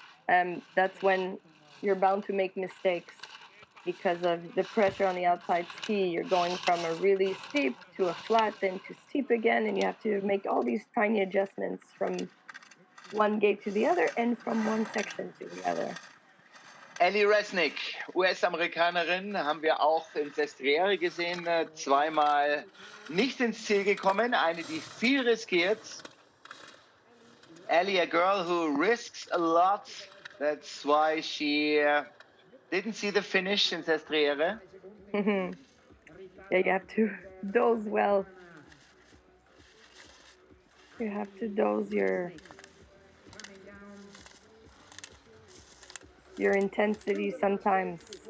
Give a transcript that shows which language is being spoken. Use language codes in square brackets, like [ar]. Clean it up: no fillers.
[en] That's when you're bound to make mistakes because of the pressure on the outside ski. You're going from a really steep to a flat, then to steep again, and you have to make all these tiny adjustments from one gate to the other and from one section to the other. [de] Ellie Resnick, US-Amerikanerin, haben wir auch in Sestriere gesehen, zweimal nicht ins Ziel gekommen, eine, die viel riskiert. [en] Ellie, a girl who risks a lot, that's why she didn't see the finish in Sestriere. Yeah, you have to dose well. You have to dose your intensity sometimes.